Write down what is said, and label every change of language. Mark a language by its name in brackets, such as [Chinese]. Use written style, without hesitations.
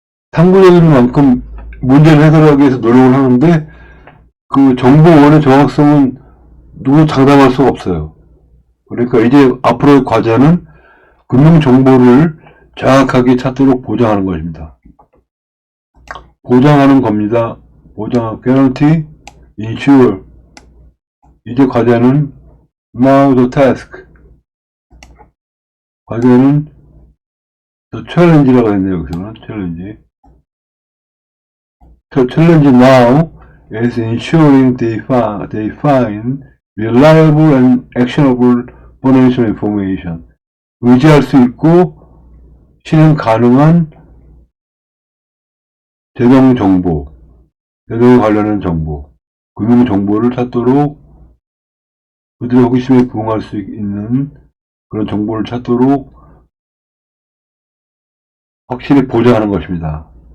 [Korean] 탐구적인 만큼 문제를 해결하기 위해서 노력을 하는데 그 정보원의 정확성은 누구 장담할 수가 없어요. 그러니까 이제 앞으로의 과제는 금융정보를 정확하게 찾도록 보장하는 것입니다. 보장하는 겁니다. 보장, [English] guarantee, ensure. [Korean] 이제 과제는 [English] now the task. [Korean] 과제는 [English] the challenge [Korean] 라고 했네요. 여기서는 challenge. [English] The challenge now is ensuring they find reliable and actionable financial information. [Korean] 의지할 수 있고 실행 가능한 대동 정보, 대동에 관련한 정보, 금융 정보를 찾도록 그들의 호기심에 부응할 수 있는 그런 정보를 찾도록 확실히 보장하는 것입니다.